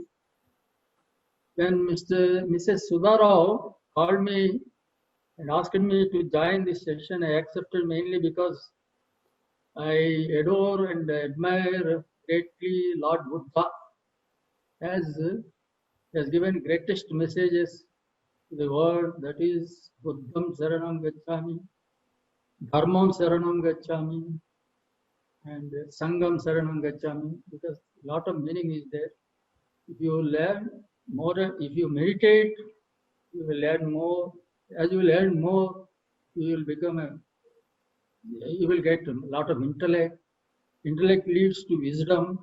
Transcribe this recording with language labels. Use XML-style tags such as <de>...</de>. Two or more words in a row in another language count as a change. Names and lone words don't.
<en>When Mrs. Sudharao called me and asked me to join this session, I accepted mainly because I adore and admire greatly Lord Buddha, as has given greatest messages to the world, that is</en> <pi>Buddham Saranam Gacchami, Dharmam Saranam Gacchami,</pi> <en>and</en> <pi>Sangam Saranam Gacchami,</pi> <en>because a lot of meaning is there. If you learn more, if you meditate, you will learn more. As you learn more, you will get a lot of intellect. Intellect leads to wisdom.</en>